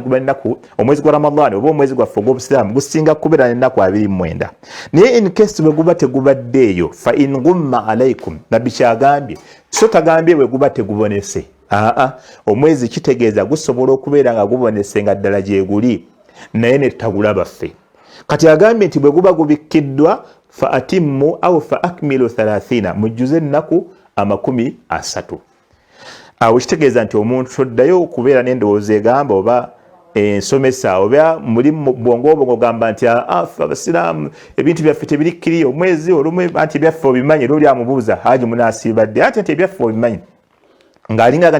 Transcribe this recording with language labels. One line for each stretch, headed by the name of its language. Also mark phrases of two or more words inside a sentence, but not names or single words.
Ganda: guba ennaku omwezi gwa Ramadani oba omwezi gwaffe ogw'obusiraamu gusinga kubeera ennaku 29 naye
English: in case
Ganda: bwe guba tegubaddeeyo
Arabic: فإن غم عليكم
Ganda: nabbi kyagambye so tagambye bwe guba tegubonese omwezi kitegeeza gusobola okubeera nga gubonese nga ddala gyeguli naye ne tutagulaba ffe kati agambye nti bwe guba gubikkiddwa
Arabic: فأتموا أو فأكملوا
Ganda: 30 mujjuze ennaku 30 awo kitegeeza nti omuntu toddayo okubeera n'endowooza egamba oba ensomesa oba muli bwongo obwo ogamba nti abasiraamu ebintu byaffe tebirikkiriyo omwezi olumu anti ebyaffe obimanyi era oli amubuuza haji munaasibadde ate nti ebyaffe obimanyi ng'alingaga